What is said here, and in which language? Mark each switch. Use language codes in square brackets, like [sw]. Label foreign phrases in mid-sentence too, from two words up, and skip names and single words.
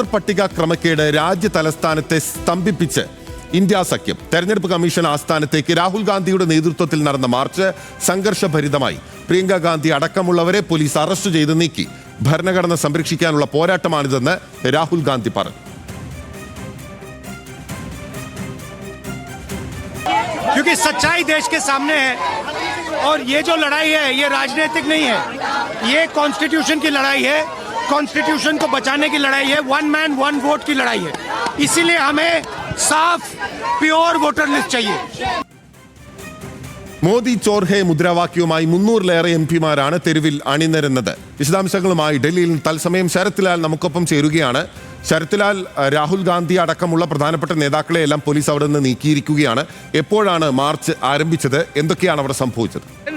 [ml] പട്ടിക ക്രമക്കേട് രാജ്യ തലസ്ഥാനത്തെ സ്തംഭിപ്പിച്ച് ഇന്ത്യ സഖ്യം. തെരഞ്ഞെടുപ്പ് കമ്മീഷൻ ആസ്ഥാനത്തേക്ക് രാഹുൽ ഗാന്ധിയുടെ നേതൃത്വത്തിൽ നടന്ന മാർച്ച് സംഘർഷഭരിതമായി. പ്രിയങ്ക ഗാന്ധി അടക്കമുള്ളവരെ [en] police arrest [ml] ചെയ്ത് നീക്കി. ഭരണഘടന സംരക്ഷിക്കാനുള്ള പോരാട്ടമാണിതെന്ന് രാഹുൽ ഗാന്ധി പറഞ്ഞു. [hi] क्योंकि सच्चाई देश के सामने है और ये जो लड़ाई है ये राजनीतिक नहीं है, ये कॉन्स्टिट्यूशन की लड़ाई है, कॉन्स्टिट्यूशन को बचाने की लड़ाई है, [en] one man one vote [hi] की लड़ाई है. इसीलिए हमें साफ [en] pure voter list [hi] चाहिए. [ml] മോദി ചോർഹെ മുദ്രാവാക്യവുമായി 300-ലേറെ എംപിമാരാണ് തെരുവിൽ അണിനിരന്നത്. വിശദാംശങ്ങളുമായി ഡൽഹിയിൽ തത്സമയം ശരത് ലാൽ നമുക്കൊപ്പം ചേരുകയാണ്. ശരത് ലാൽ, രാഹുൽ ഗാന്ധി അടക്കമുള്ള പ്രധാനപ്പെട്ട നേതാക്കളെ എല്ലാം പോലീസ് അവിടെ നിന്ന് നീക്കിയിരിക്കുകയാണ്. എപ്പോഴാണ് മാർച്ച് ആരംഭിച്ചത്? എന്തൊക്കെയാണ് അവിടെ സംഭവിച്ചത്?